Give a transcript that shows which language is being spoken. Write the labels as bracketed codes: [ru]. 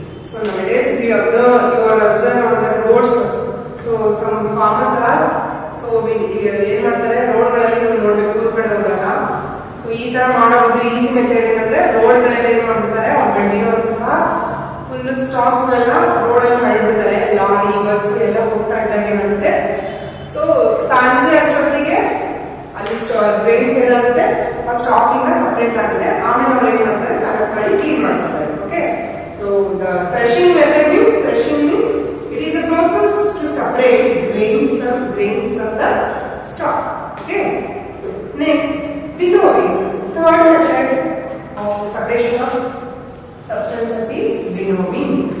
[en] So nowadays you are observing on the roads. So some farmers are [kn] ಏನು ಮಾಡ್ತಾರೆ, ರೋಡ್ಗಳಲ್ಲಿ ನೀವು ನೋಡ್ಬೇಕು ಊರ್ ಕಡೆ ಹೋದಾಗ. ಸೊ ಈ ತರ ಮಾಡೋದು ಈಸಿ ಮೆಥಡ್ ಏನಂದ್ರೆ, ರೋಡ್ಗಳಲ್ಲಿ ಏನ್ ಮಾಡ್ಬಿಡ್ತಾರೆ, ಅವ್ರು ಬೆಳೆದಿರುವಂತಹ ಫುಲ್ ಸ್ಟಾಕ್ಸ್ ನೆಲ್ಲ ರೋಡಲ್ಲಿ ಹರಡ್ಬಿಡ್ತಾರೆ. ಲಾರಿ ಬಸ್ ಎಲ್ಲ ಹೋಗ್ತಾ ಇದ್ದಾಗ ಏನಾಗುತ್ತೆ, ಸೊ ಸಂಜೆ ಅಷ್ಟೊತ್ತಿಗೆ ಅಲ್ಲಿ ಗ್ರೈನ್ಸ್ ಏನಾಗುತ್ತೆ ಆ ಸ್ಟಾಕ್ ಇಂದ ಸಪರೇಟ್ ಆಗುತ್ತೆ. ಆಮೇಲೆ ಅವ್ರು ಏನ್ ಮಾಡ್ತಾರೆ, ಕಲೆಕ್ಟ್ ಮಾಡಿ ಕ್ಲೀನ್ ಮಾಡ್ತಾರೆ. [en] Okay, so the threshing method means it is a process to separate grains from the stalk. Okay, next winnowing. Third method of separation of substances is winnowing.